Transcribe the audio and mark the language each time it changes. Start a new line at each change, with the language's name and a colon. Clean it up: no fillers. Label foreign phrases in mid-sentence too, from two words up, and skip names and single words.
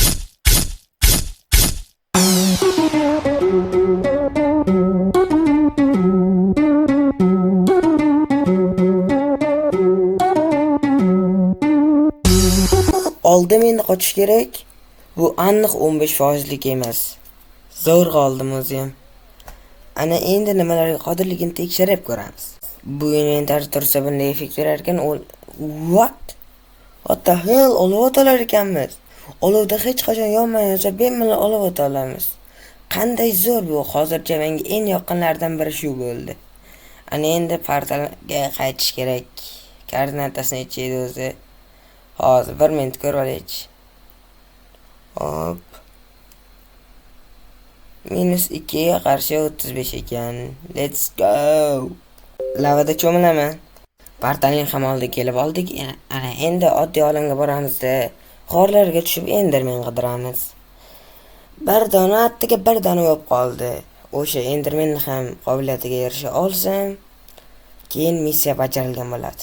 Uzbek: Oldim, endi qochish kerak. Bu aniq 15% emas. Zo'rg'a oldim o'zim. Ana endi nimalarga qodirligini tekshirib ko'ramiz. Bu inventar tursa bunday effekt berar ekan.
English: What the hell?
Uzbek: Olov otalar ekanmiz. Olovda hech qachon yonmayotsa bemalol olov ota olamiz. Qanday zo'r bu. Hozircha menga eng yoqqanlardan biri shu bo'ldi. Ana endi portalga qaytish kerak. Koordinatasini aytishdi o'zi. Hozir 1 minut ko'rib olaylik. Hop. -2 ga qarshi 35 ekan.
English: Let's go.
Uzbek: Lavada cho'milaman. Portalning ham oldiga kelib oldik. Ana endi oddiy olamga boramiz-da. G'orlarga tushib enderman qidiramiz. Bir dona attiga bir dona yo'q qoldi. O'sha endermanni ham qobiliyatiga erisha olsam, keyin missiya bajarilgan bo'ladi.